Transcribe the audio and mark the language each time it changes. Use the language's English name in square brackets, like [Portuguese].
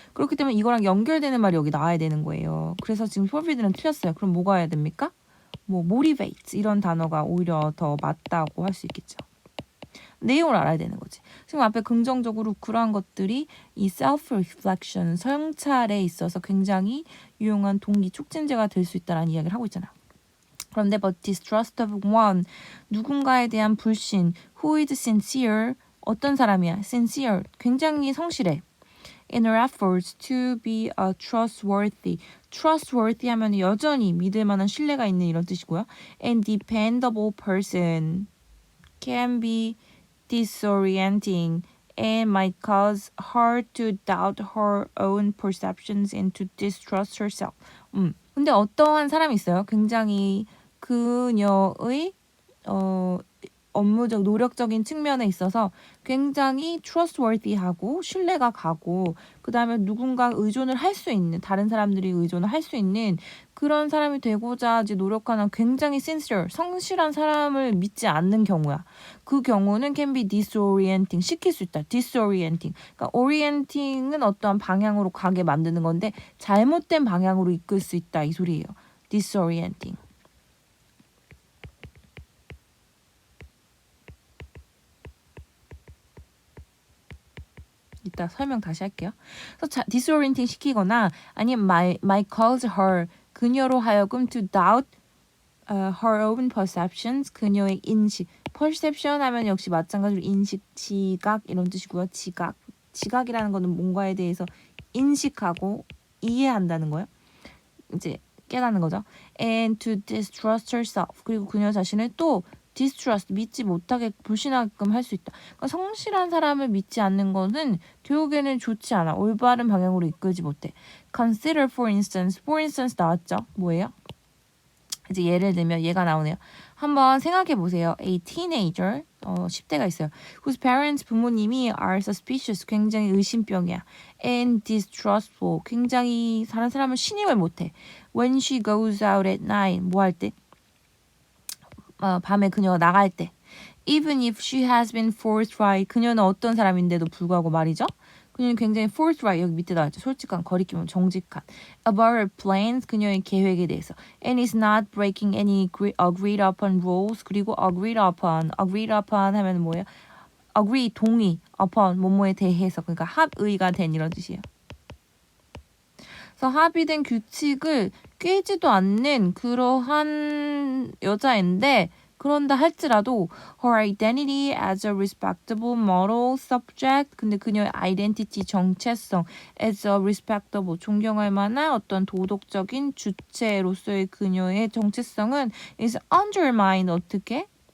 [Korean] 그렇기 때문에 이거랑 연결되는 말이 여기 나와야 되는 거예요. 그래서 지금 forbidd는 틀렸어요. 그럼 뭐가 해야 됩니까? 뭐 motivate 이런 단어가 오히려 더 맞다고 할 수 있겠죠. 내용을 알아야 되는 거지. 지금 앞에 긍정적으로 그러한 것들이 이 self-reflection, 성찰에 있어서 굉장히 유용한 동기 촉진제가 될 수 있다는 이야기를 하고 있잖아요. 그런데 [English] but distrust of one, [Korean] 누군가에 대한 불신, [English] who is sincere, [Korean] 어떤 사람이야? sincere, 굉장히 성실해. [English] in her efforts to be a trustworthy. [Korean] trustworthy 하면 여전히 믿을 만한 신뢰가 있는 이런 뜻이고요. [English] and dependable person can be disorienting and might cause her to doubt her own perceptions and to distrust herself. [Korean] 근데 어떠한 사람이 있어요. 굉장히 그녀의 업무적 노력적인 측면에 있어서 굉장히 trustworthy하고 신뢰가 가고, 그 다음에 누군가 의존을 할 수 있는, 다른 사람들이 의존을 할 수 있는 그런 사람이 되고자 이제 노력하는 굉장히 sincere, 성실한 사람을 믿지 않는 경우야. 그 경우는 [English] can be disorienting, [Korean] 시킬 수 있다. [English] disorienting. [Korean] 그러니까 orienting은 어떠한 방향으로 가게 만드는 건데 잘못된 방향으로 이끌 수 있다 이 소리예요. [English] disorienting. [Korean] 이따 설명 다시 할게요. 그래서 disorienting 시키거나 아니면 [English] might cause her, [Korean] 그녀로 하여금 [English] to doubt her own perceptions, [Korean] 그녀의 인식. perception 하면 역시 마찬가지로 인식, 지각 이런 뜻이고요. 지각이라는 거는 뭔가에 대해서 인식하고 이해한다는 거예요. 이제 깨닫는 거죠. [English] and to distrust herself, [Korean] 그리고 그녀 자신을 또 distrust, 믿지 못하게 불신하게끔 할 수 있다. 그러니까 성실한 사람을 믿지 않는 것은 교육에는 좋지 않아. 올바른 방향으로 이끌지 못해. [English] consider for instance [Korean] 나왔죠? 뭐예요? 이제 예를 들면 얘가 나오네요. 한번 생각해 보세요. A teenager, 10대가 있어요. [English] whose parents, 부모님이 are suspicious, [Korean] 굉장히 의심병이야. [English] and distrustful, [Korean] 굉장히 다른 사람을 신임을 못해. [English] when she goes out at night, [Korean] 뭐 할 때? 밤에 그녀가 나갈 때. [English] Even if she has been forthright. [Korean] 그녀는 어떤 사람인데도 불구하고 말이죠. 그녀는 굉장히 forthright. 여기 밑에 나왔죠. 솔직한, 거리낌, 정직한. [English] About her plans. [Korean] 그녀의 계획에 대해서. [English] And is not breaking any agreed upon rules. [Korean] 그리고 agreed upon 하면 뭐예요? agree, 동의, upon, 뭐뭐에 대해서. 그러니까 합의가 된 이런 뜻이에요. 그래서 합의된 규칙을 깨지도 않는 그러한 여자인데 그런다 할지라도 [English] her identity as a respectable moral subject [Korean] 근데 그녀의 identity 정체성 as a respectable 존경할 만한 어떤 도덕적인 주체로서의 그녀의 정체성은 [English] is undermined [Korean] 어떻게?